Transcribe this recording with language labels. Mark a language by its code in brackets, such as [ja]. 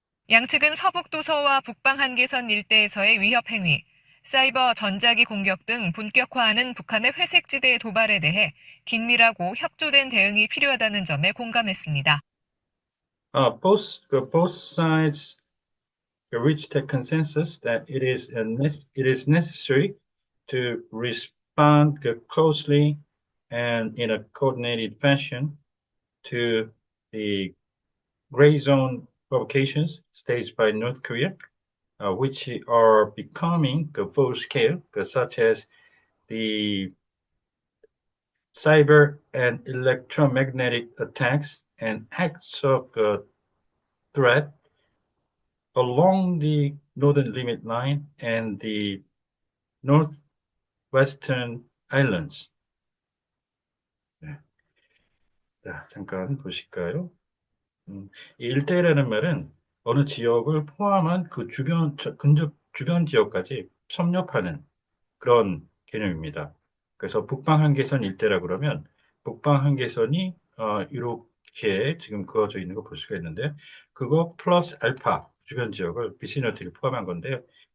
[ko] 양측은 서북도서와 북방 한계선 일대에서의 위협 행위, 사이버 전자기 공격 등 본격화하는 북한의 회색지대 도발에 대해 긴밀하고 협조된 대응이 필요하다는 점에 공감했습니다. [en] Both sides reached a consensus that it is necessary to respond closely and in a coordinated fashion to the gray zone provocations staged by North Korea, which are becoming full scale, such as the cyber and electromagnetic attacks and acts of threat along the northern limit line and the northwestern islands. [ko] 네. 자, 잠깐 보실까요? 이 일대라는 말은 어느 지역을 포함한 그 근접 주변 지역까지 섭렵하는 그런 개념입니다. 그래서 북방 한계선 일대라 그러면 북방 한계선이 이렇게 지금 그어져 있는 거 볼 수가 있는데 그거 플러스 알파 주변 지역을 비시너티를 포함한 건데요.